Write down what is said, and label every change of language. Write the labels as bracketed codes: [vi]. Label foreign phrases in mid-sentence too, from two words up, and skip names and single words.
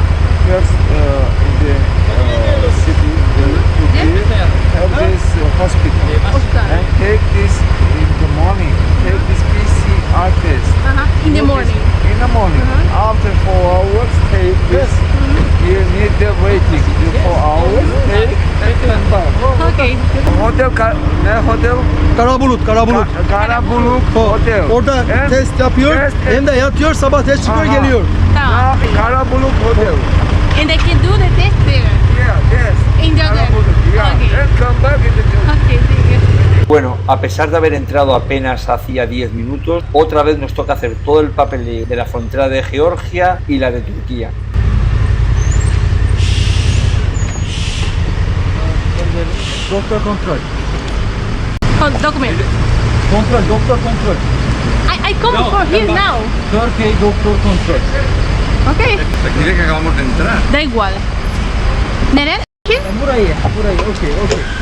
[en] first in the city, have this hospital. And take this in the morning. Take this PCR test. In the morning. In the morning. After 4 hours, take this. You need the waiting. 4 hours, take and come back. Okay. Hotel, [tr] ne hotel? Karabulut, Karabulut. Karabuluk Hotel. Orada [en] And [tr] test yapıyor, test hem de yatıyor, sabah test çıkıyor, Aha. geliyor. Tamam. Karabuluk Hotel. [en] And I can do the test there. Yeah, yes. In the other. Karabuluk, yeah. Okay. And come back in the Okay, thank you. [es] Bueno, a pesar de haber entrado apenas hacía 10 minutos, otra vez nos toca hacer todo el papeleo de la frontera de Georgia y la de Turquía. [tr] Doktor kontrol. [en] Document. [tr] Doktor kontrol. [en] I come for here now. [tr] Turkey doktor kontrol. [en] Okay. [es] Dile que acabamos de entrar. Da igual. Nere? Aquí? [tr] Burayı, okey.